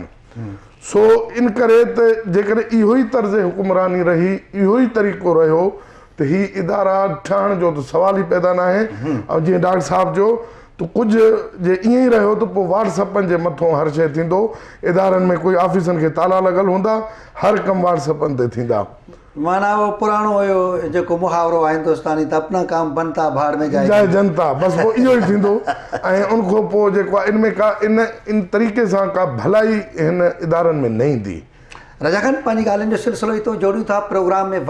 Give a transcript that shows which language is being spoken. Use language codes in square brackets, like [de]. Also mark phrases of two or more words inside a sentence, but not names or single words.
[sd] सो इन करे त जेकॾहिं इहो ई तर्ज़ हुकुमरानी रही, इहो ई तरीक़ो रहियो त ही इदारा ठहण जो त सवाल ई पैदा न आहे। ऐं जीअं डॉक्टर साहब जो त कुझु जे ईअं ई रहियो त पोइ व्हाट्सअपनि जे मथां हर शइ थींदो। इदारनि में कोई ऑफिसनि खे ताला लॻल हूंदा, हर कमु व्हाट्सअपनि ते थींदा। माना वो पुराणो हुयो जेको मुहावरो आहे हिंदुस्तानी त [hi] अपना काम बनता भाड़ में जय जाए जनता, [sd] बसि पोइ इहो ई थींदो। ऐं उनखां पोइ जेको आहे इन में का इन तरीक़े सां का भलाई हिन इदारनि में न ईंदी। रजा खान पंहिंजी ॻाल्हियुनि जो सिलसिलो ई तो जोड़ियूं था प्रोग्राम में।